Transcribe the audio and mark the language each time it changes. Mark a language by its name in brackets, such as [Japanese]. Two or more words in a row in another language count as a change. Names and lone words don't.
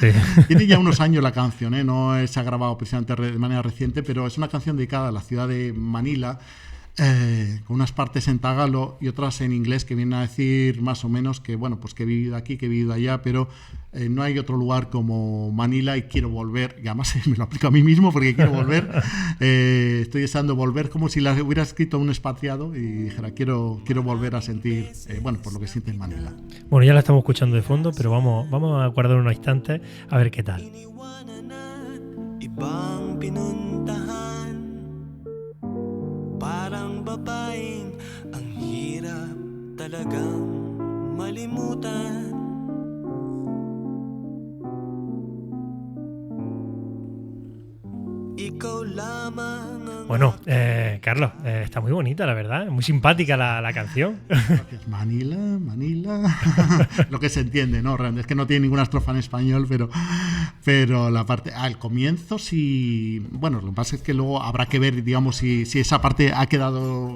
[Spanish] Tiene ya unos años la canción, no se ha grabado precisamente de manera reciente, pero es una canción dedicada a la ciudad de Manila, con unas partes en tagalo y otras en inglés que vienen a decir más o menos que, bueno, pues que he vivido aquí, que he vivido allá, pero no hay otro lugar como Manila y quiero volver, y además me lo aplico a mí mismo porque quiero volver, estoy deseando volver como si la hubiera escrito un expatriado y dijera quiero volver a sentir, bueno, por lo que siente en Manila. Bueno, ya la estamos escuchando de fondo, pero vamos a guardar unos instantes a ver qué tal. [Filipino] Parang babaeng ang talagang malimutan. Ikaw lamang ang [Spanish] Bueno, Carlos, está muy bonita, la verdad. Muy simpática la canción. Gracias. Manila, Manila. Lo que se entiende, ¿no? Realmente es que no tiene ninguna estrofa en español, pero la parte. Al comienzo sí. Bueno, lo que pasa es que luego habrá que ver, digamos, si esa parte ha quedado.